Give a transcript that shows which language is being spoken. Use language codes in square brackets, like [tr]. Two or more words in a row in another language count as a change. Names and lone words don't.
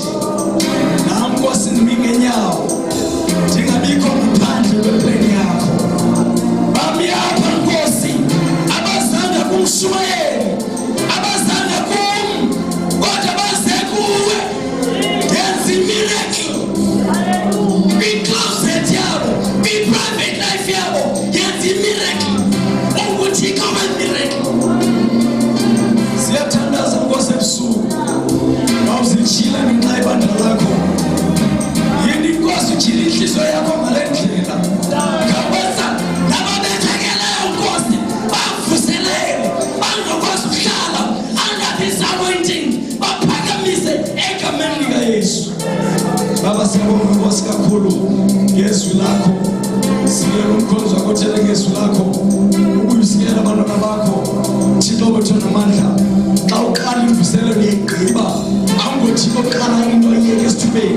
[xh] Nami Nkosi ndimi ngenyawo, ndingabikho ngaphandle kweplan yakho. Bami apha Nkosi abazanga kumshumayeli, abazanga kum, kodwa baze kuwe. Yenza imiracle kwi-closet yabo, kwi- [en] private life [xh] yabo. Yenza imiracle unguThixo wemiracle. Siyathandaza Nkosi ebusuku mawuzitshila ngenxa yebandla lakho. Yini Nkosi utshila inhliziyo yakho ngale ndlela, ngakwenza nababethekeleyo Nkosi bavuselele, bangakwazi ukuhlala [en] under this anointing, [xh] baphakamise egameni likaYesu. Baba siyabonga Nkosi kakhulu ngezwi lakho, siyela umkhonzo wakho thele ngezwi lakho, ukuyisikela abantwana bakho. Thixo wethu namandla, xa uqala imvuselelo uyayigqiba, awungoThixo oqala into oyiyeke esithubeni.